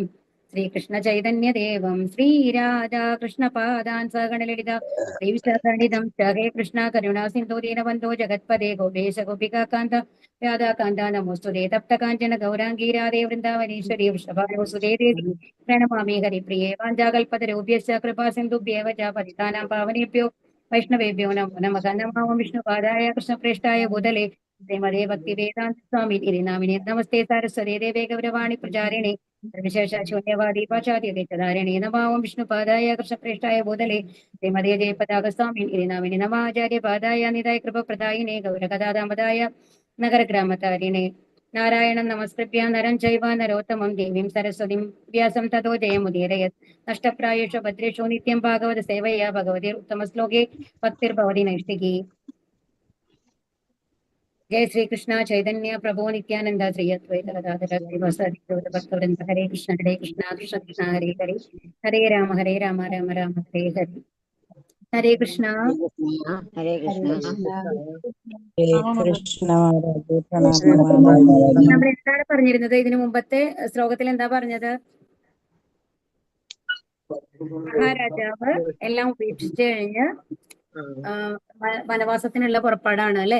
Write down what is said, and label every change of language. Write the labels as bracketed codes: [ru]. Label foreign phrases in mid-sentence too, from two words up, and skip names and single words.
[sa] ശ്രീകൃഷ്ണ ചൈതന്യദേവം ശ്രീരാധാകൃഷ്ണപാദാൻ സഗണലളിത ശ്രീവിശാഖാനിധം ഹേ കൃഷ്ണ കരുണാ സിന്ധു ദീനബന്ധോ ജഗത്പദേ ഗോപേശ ഗോപികാന്ത രാധാകാന്ത നമോസ്തുതേ തപ്തകാഞ്ചന ഗൗരാംഗീ രാധേ വൃന്ദാവനീശ്വരി വൃഷഭാനുസുതേ ദേവി പ്രണമാമി ഹരിപ്രിയേ വാഞ്ചാകൽപതരോഭ്യശ്ച കൃപാ സിന്ധുഭ്യേവ ച പതിതാനാം പാവനേഭ്യോ വൈഷ്ണവേഭ്യോ നമോ നമഃ. നമാമി വിഷ്ണുപാദായ കൃഷ്ണപ്രേഷ്ഠായ ഭൂതലേ ശ്രീമതേ ഭക്തിവേദാന്ത സ്വാമിനി നാമിനെ നമസ്തേ സാരസ്വതേ ദേവേ ഗൗരവാണി പ്രചാരിണേ വിശേഷ ശൂന്യവാദി പാശ്ചാത്യധാരിണേ നമാമം വിഷ്ണുപാദായ കൃഷ്ണപ്രേഷ്ഠായ ഭൂതലേ ശ്രീമതേ ജയപതാക സ്വാമിനി നാമിനെ നമാചാര്യപാദായ നിതായ കൃപപ്രദായിനെ ഗൗരകഥാദാമതായ നഗരഗ്രാമതാരിണേ നാരായണം നമസ്കൃത്യ നരം ചൈവ നരോത്തമം ദേവീം സരസ്വതിം വ്യാസം തതോ ജയമുദീരയത് നഷ്ടപ്രായേഷു ഭദ്രേഷു നിത്യം ഭാഗവത സേവയാ ഭഗവതി ഉത്തമശ്ലോകേ ഭക്തിർഭവതി നൈഷ്ഠികി. जय श्री कृष्ण चैतन्य प्रभु नित्यानंद श्री अद्वैत गदाधर श्रीवासादि भक्तवृंद. हरे कृष्ण कृष्ण कृष्ण हरे हरे हरे राम राम राम हरे हरे. ഹരേ കൃഷ്ണ. ഹരേ കൃഷ്ണ. [ml] നമ്മൾ എന്താണ് പറഞ്ഞിരുന്നത്? ഇതിനു മുമ്പത്തെ ശ്ലോകത്തിൽ എന്താ പറഞ്ഞത്? മഹാരാജാവ് എല്ലാം ഉപേക്ഷിച്ചു കഴിഞ്ഞ് വനവാസത്തിനുള്ള പുറപ്പാടാണ് അല്ലെ?